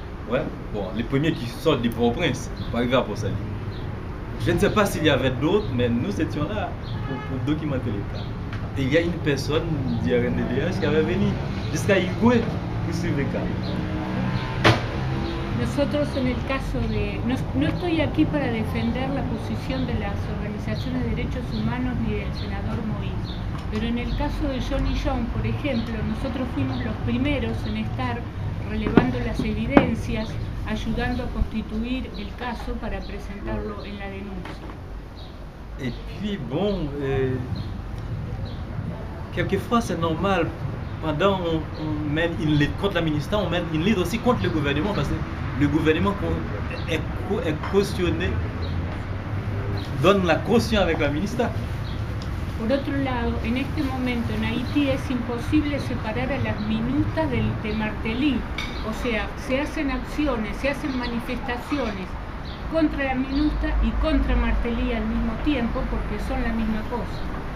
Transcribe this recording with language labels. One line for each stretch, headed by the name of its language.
French: Ouais, bon, les premiers qui sortent du Port-au-Prince pour arriver à Port-Salut. Je ne sais pas s'il y avait d'autres, mais nous étions là pour documenter les cas. Et il y a une personne du RNDDH qui avait venu jusqu'à Higüey pour suivre les cas.
Spanish: Nosotros en el caso de... No estoy aquí para defender la posición de las organizaciones de derechos humanos ni del senador Moïse, pero en el caso de Johnny Jean, por ejemplo, nosotros fuimos los primeros en estar relevando las evidencias ayudando a constituir el caso para presentarlo en la denuncia.
French: Et puis bon, quelquefois c'est normal, pendant on mène une lutte contre la ministère, on mène une lutte aussi contre le gouvernement, parce que le gouvernement est cautionné, donne la caution avec la ministère.
Spanish: Por otro lado, en este momento en Haití es imposible separar a las minutas de Martelly. O sea, se hacen acciones, se hacen manifestaciones contra la minuta y contra Martelly al mismo tiempo porque son la misma cosa.